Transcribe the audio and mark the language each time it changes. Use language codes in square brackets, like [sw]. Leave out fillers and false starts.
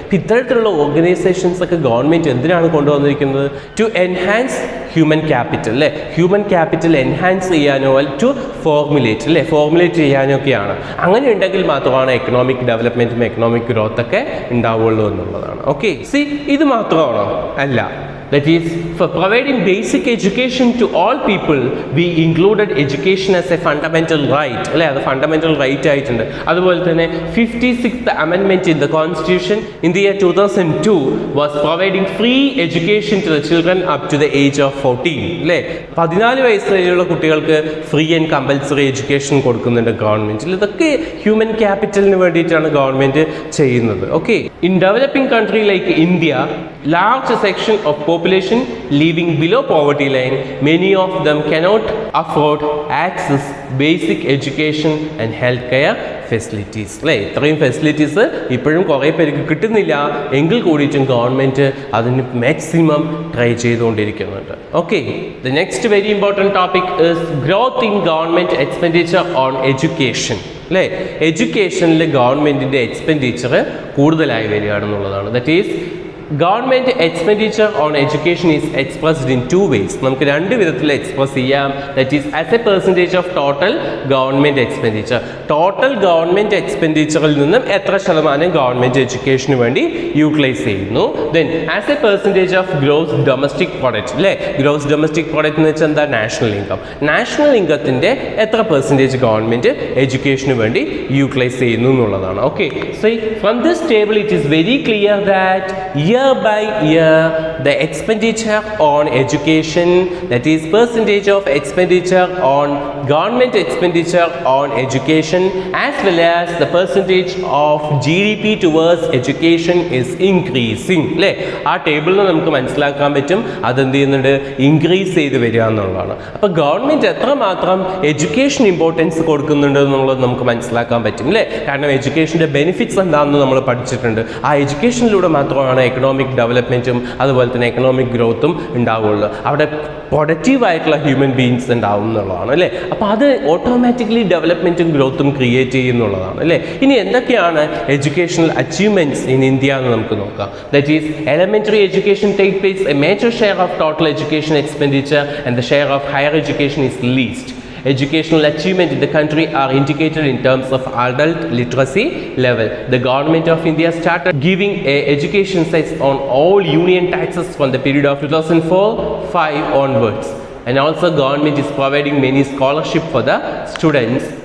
[ml] അപ്പോൾ ഇത്തരത്തിലുള്ള ഓർഗനൈസേഷൻസ് ഒക്കെ ഗവൺമെൻറ് എന്തിനാണ് കൊണ്ടുവന്നിരിക്കുന്നത്, ടു എൻഹാൻസ് ഹ്യൂമൻ ക്യാപിറ്റൽ അല്ലേ. ഹ്യൂമൻ ക്യാപിറ്റൽ എൻഹാൻസ് ചെയ്യാനോ ടു ഫോർമുലേറ്റ് അല്ലേ, ഫോർമുലേറ്റ് ചെയ്യാനോ ഒക്കെയാണ്. അങ്ങനെ ഉണ്ടെങ്കിൽ മാത്രമാണ് എക്കണോമിക് ഡെവലപ്മെൻറ്റും എക്കണോമിക് ഗ്രോത്ത് ഒക്കെ ഉണ്ടാവുള്ളൂ എന്നുള്ളതാണ്. ഓക്കെ, സി ഇത് മാത്രമാണോ, അല്ല. [en] That is, for providing basic education to all people, we included education as a fundamental right [ml] അല്ലേ. അത് ഫണ്ടമെൻ്റൽ റൈറ്റ് ആയിട്ടുണ്ട്. അതുപോലെ തന്നെ [en] 56th amendment in the constitution in the year 2002 was providing free education to the children up to the age of 14 [ml] അല്ലേ. 14 വയസ്സ് വരെയുള്ള കുട്ടികൾക്ക് free and compulsory education കൊടുക്കുന്നുണ്ട് ഗവൺമെൻറ്റിൽ. ഇതൊക്കെ ഹ്യൂമൻ ക്യാപിറ്റലിന് വേണ്ടിയിട്ടാണ് ഗവൺമെൻറ് ചെയ്യുന്നത്. Okay, in developing country like India, [en] large section of population living below poverty line, many of them cannot afford access basic education and healthcare [ml] facilities അല്ലേ. ഇത്രയും facilities ഇപ്പോഴും കുറേ പേർക്ക് കിട്ടുന്നില്ല, എങ്കിൽ കൂടിയിട്ടും ഗവൺമെൻറ് അതിന് maximum try ചെയ്തുകൊണ്ടിരിക്കുന്നുണ്ട്. Okay, the next very important topic is growth in government expenditure on education അല്ലേ. എഡ്യൂക്കേഷനിൽ ഗവൺമെൻറ്റിൻ്റെ എക്സ്പെൻഡിച്ചർ കൂടുതലായി വരികയാണെന്നുള്ളതാണ്. [en] That is Government expenditure on education is expressed in two ways. [ml] നമുക്ക് രണ്ട് വിധത്തിൽ എക്സ്പ്രസ് ചെയ്യാം. That is as A percentage of total government expenditure. Total government എക്സ്പെൻഡിച്ചറിൽ നിന്നും എത്ര ശതമാനം ഗവൺമെൻറ് എഡ്യൂക്കേഷന് വേണ്ടി യൂട്ടിലൈസ് ചെയ്യുന്നു. Then as A percentage of gross domestic product അല്ലേ. ഗ്രോസ് ഡൊമസ്റ്റിക് പ്രൊഡക്റ്റ് എന്ന് വെച്ചാൽ എന്താ, നാഷണൽ ഇൻകം. നാഷണൽ ഇൻകത്തിൻ്റെ എത്ര പെർസെൻറ്റേജ് ഗവൺമെൻറ് എഡ്യൂക്കേഷന് വേണ്ടി യൂട്ടിലൈസ് ചെയ്യുന്നു എന്നുള്ളതാണ്. Okay, so from this table it is very clear that [en] year by year the expenditure on education, that is percentage of expenditure on government expenditure on education, as well as the percentage of GDP towards education is increasing [ml] അല്ലേ. ആ ടേബിളിൽ നമുക്ക് മനസ്സിലാക്കാൻ പറ്റും അതെന്ത് ചെയ്യുന്നുണ്ട്, increase ചെയ്ത് വരിക എന്നുള്ളതാണ്. അപ്പോൾ ഗവൺമെൻറ് എത്രമാത്രം എഡ്യൂക്കേഷൻ ഇമ്പോർട്ടൻസ് കൊടുക്കുന്നുണ്ട് എന്നുള്ളത് നമുക്ക് മനസ്സിലാക്കാൻ പറ്റും അല്ലേ. കാരണം എഡ്യൂക്കേഷൻ്റെ ബെനിഫിറ്റ്സ് എന്താണെന്ന് നമ്മൾ പഠിച്ചിട്ടുണ്ട്. ആ എഡ്യൂക്കേഷനിലൂടെ മാത്രമാണ് എക്കണോമിക് ഡെവലപ്മെൻറ്റും അതുപോലെ തന്നെ എക്കണോമിക് ഗ്രോത്തും ഉണ്ടാവുള്ളൂ. അവിടെ പ്രൊഡക്റ്റീവായിട്ടുള്ള ഹ്യൂമൻ ബീയിങ്സ് ഉണ്ടാവും എന്നുള്ളതാണ് അല്ലേ. അപ്പോൾ അത് ഓട്ടോമാറ്റിക്കലി ഡെവലപ്മെൻറ്റും ഗ്രോത്തും ക്രിയേറ്റ് ചെയ്യുന്നുള്ളതാണ് അല്ലേ. ഇനി എന്തൊക്കെയാണ് എഡ്യൂക്കേഷണൽ അച്ചീവ്മെൻറ്റ്സ് ഇൻ ഇന്ത്യ എന്ന് നമുക്ക് നോക്കാം. That is elementary education take place A major share of total education expenditure and the share of higher education is least. [en] Educational achievement in the country are indicated in terms of adult literacy level. The government of India started giving a education cess on all union taxes from the period of 2004-5 onwards. And also government is providing many scholarship for the students.